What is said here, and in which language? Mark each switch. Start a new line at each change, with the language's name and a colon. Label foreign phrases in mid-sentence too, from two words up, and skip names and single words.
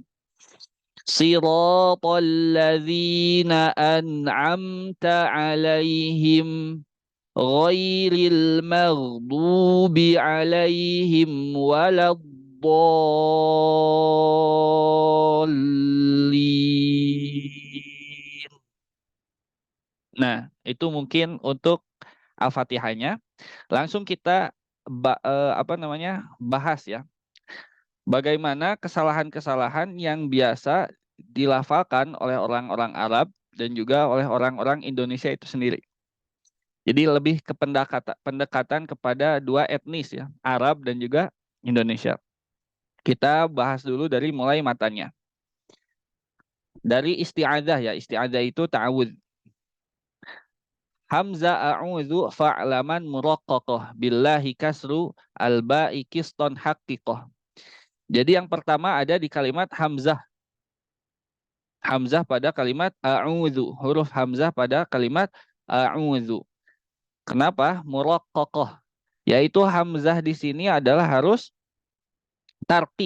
Arabic: صراط الذين أنعمت عليهم غير المغضوب عليهم ولا الضالين.
Indonesian: Nah, itu mungkin untuk Al-Fatihahnya. Langsung kita apa namanya? Bahas ya. Bagaimana kesalahan-kesalahan yang biasa dilafalkan oleh orang-orang Arab dan juga oleh orang-orang Indonesia itu sendiri. Jadi lebih ke pendekatan kepada dua etnis ya, Arab dan juga Indonesia. Kita bahas dulu dari mulai matanya. Dari isti'adzah ya, isti'adzah itu ta'awudz.
Arabic: همزة أعوذ فاعلمن مرققة بالله كسر الباء قسطن حقيقة.
Indonesian: Jadi yang pertama ada di kalimat hamzah. Hamzah pada kalimat a'udzu, huruf hamzah pada kalimat a'udzu. Kenapa? Muraqqaqah. Yaitu hamzah di sini adalah harus tarqiq.